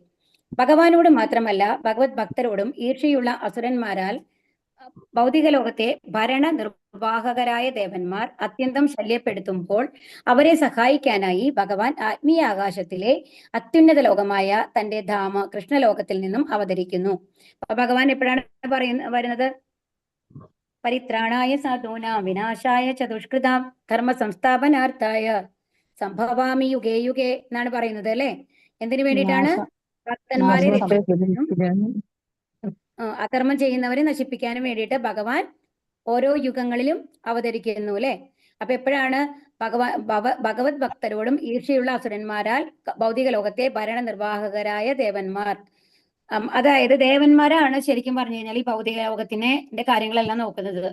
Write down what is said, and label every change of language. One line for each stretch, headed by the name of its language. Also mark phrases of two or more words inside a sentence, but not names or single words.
Malayalam: ഭഗവാനോട് മാത്രമല്ല ഭഗവത് ഭക്തരോടും ഈർഷ്യയുള്ള അസുരന്മാരാൽ ഭൗതിക ലോകത്തെ ഭരണ നിർവാഹകരായ ദേവന്മാർ അത്യന്തം ശല്യപ്പെടുത്തുമ്പോൾ അവരെ സഹായിക്കാനായി ഭഗവാൻ ആത്മീയ ആകാശത്തിലെ അത്യുന്നത ലോകമായ തന്റെ ധാമ കൃഷ്ണലോകത്തിൽ നിന്നും അവതരിക്കുന്നു. ഭഗവാൻ എപ്പോഴാണ് വരുന്നത്?
Sanskrit: പരിത്രാണായ സാധൂനാം വിനാശായ ചതുഷ്കൃതാം ധർമ്മ സംസ്ഥാപനാർത്ഥായ സംഭവാമി യുഗേ യുഗേ
Malayalam: എന്നാണ് പറയുന്നത് അല്ലെ? എന്തിനു വേണ്ടിയിട്ടാണ്? ഭക്തന്മാരെ രക്ഷിക്കാനും അധർമ്മം ചെയ്യുന്നവരെ നശിപ്പിക്കാനും വേണ്ടിയിട്ട് ഭഗവാൻ ഓരോ യുഗങ്ങളിലും അവതരിക്കുന്നു അല്ലെ? അപ്പൊ എപ്പോഴാണ് ഭഗവത് ഭക്തരോടും ഈർഷ്യയുള്ള അസുരന്മാരാൽ ഭൗതിക ലോകത്തെ ഭരണ നിർവാഹകരായ ദേവന്മാർ, അതായത് ദേവന്മാരാണ് ശരിക്കും പറഞ്ഞു കഴിഞ്ഞാൽ ഈ ഭൗതിക ലോകത്തിന്റെ കാര്യങ്ങളെല്ലാം നോക്കുന്നത്.